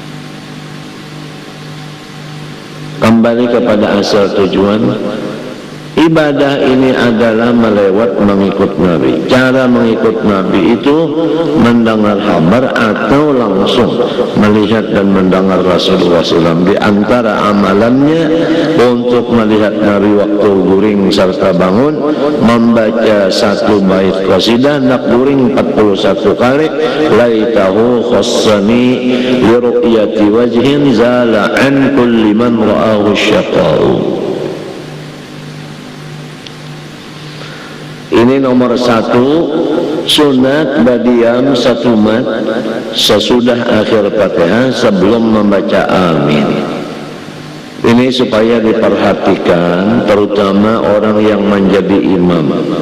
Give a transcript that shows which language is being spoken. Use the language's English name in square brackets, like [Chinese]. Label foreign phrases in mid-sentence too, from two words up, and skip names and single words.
[Indonesian] Kembali kepada asal tujuan, Ibadah ini adalah melewat mengikut Nabi. Cara mengikut Nabi itu mendengar kabar atau langsung melihat dan mendengar Rasulullah SAW. Di antara amalannya untuk melihat Nabi waktu guring serta bangun, membaca satu bait qasidah nak guring 41 kali, [Arabic] ليته خصني لرؤية وجه زال عن كل من رآه الشقاء. [Indonesian] Ini nomor 1, sunat badiam 1 mat sesudah akhir Fatihah sebelum membaca amin. Ini supaya diperhatikan terutama orang yang menjadi imam.